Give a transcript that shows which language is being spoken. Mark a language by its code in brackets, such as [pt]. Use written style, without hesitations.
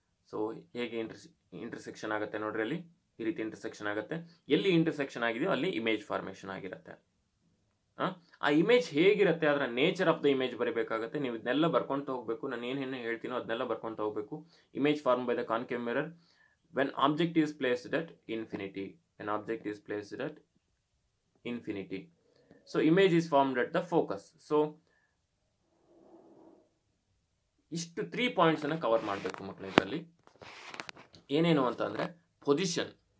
[kn] So ಹೇಗೆ intersection ಆಗುತ್ತೆ ನೋಡ್ರಿ, ಅಲ್ಲಿ ಈ ರೀತಿ ಇಂಟರ್ಸೆಕ್ಷನ್ ಆಗುತ್ತೆ. ಎಲ್ಲಿ ಇಂಟರ್ಸೆಕ್ಷನ್ ಆಗಿದೆಯೋ ಅಲ್ಲಿ ಇಮೇಜ್ ಫಾರ್ಮೇಷನ್ ಆಗಿರುತ್ತೆ. ಆ ಇಮೇಜ್ ಹೇಗಿರುತ್ತೆ, ಅದರ ನೇಚರ್ ಆಫ್ ದ ಇಮೇಜ್ ಬರೀಬೇಕಾಗುತ್ತೆ. ನೀವು ಇದನ್ನೆಲ್ಲ ಬರ್ಕೊಂತ ಹೋಗಬೇಕು. ನಾನು ಏನೇನು ಹೇಳ್ತೀನೋ ಅದನ್ನೆಲ್ಲ ಬರ್ಕೊಂತ ಹೋಗಬೇಕು. [en] Image form by the concave mirror when object is placed at infinity. When object is placed at infinity, so image is formed at the focus. [kn] So ಇಷ್ಟು 3 ಪಾಯಿಂಟ್ಸ್ ಅನ್ನು cover ಮಾಡಬೇಕು ಮಕ್ಕಳೇ. ಇದರಲ್ಲಿ ಏನೇನು ಅಂತ ಅಂದ್ರೆ ಪೊಸಿಷನ್,